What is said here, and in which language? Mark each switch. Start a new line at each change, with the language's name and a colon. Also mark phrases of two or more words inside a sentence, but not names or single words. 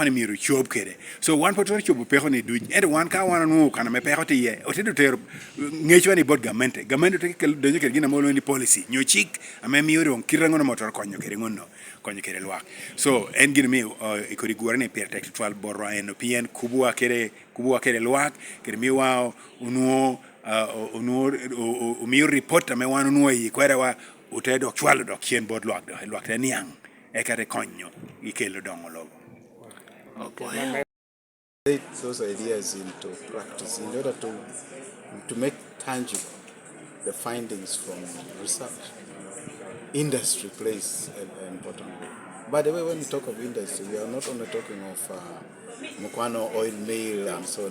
Lango (Uganda): ni miro chob kede so wan potro chob peha ni duj ed wan ka wan nu kana me peha ti ye otedo ter ngechwa ni bod gamente te ke donyo kede gina molo ni policy nyochik ame miro kirango no motor konyo kede ngono konyo kede lwak so en gina mi ikori guare ni per tek twal borro en pien kubua kede lwak kede mi wa unuo mi report me wan unuo yi kwere wa utedo chwalo dok chien bod lwak te niang ekare konyo ikelo dongo logo
English: those ideas into practice in order to make tangible the findings from research. Industry plays an important role. By the way, when we talk of industry, we are not only talking of Mukwano oil mill and so on.